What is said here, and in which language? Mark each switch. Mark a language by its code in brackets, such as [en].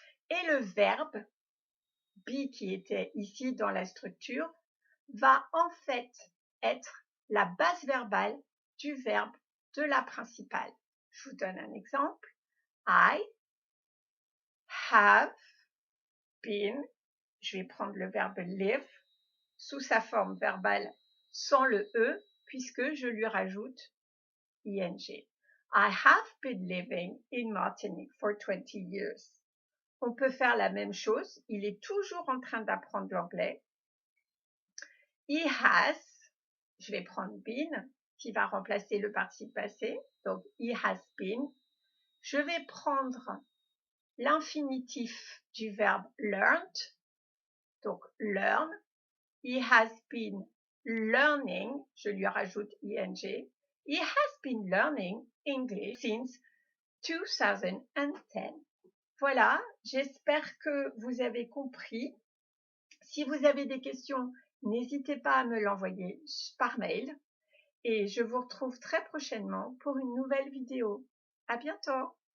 [fr] Et le verbe, be qui était ici dans la structure, va en fait être la base verbale du verbe de la principale. Je vous donne un exemple. [en] I have been, [fr] je vais prendre le verbe live sous sa forme verbale sans le E, puisque je lui rajoute ing. [en] I have been living in Martinique for 20 years. [fr] On peut faire la même chose. Il est toujours en train d'apprendre l'anglais. [en] He has, [fr] je vais prendre been, qui va remplacer le participe passé. Donc, [en] he has been. [fr] Je vais prendre l'infinitif du verbe learned. Donc, learn. [en] He has been learning, [fr] je lui rajoute ing. [en] He has been learning English since 2010. [fr] Voilà, j'espère que vous avez compris. Si vous avez des questions, n'hésitez pas à me l'envoyer par mail. Et je vous retrouve très prochainement pour une nouvelle vidéo. À bientôt!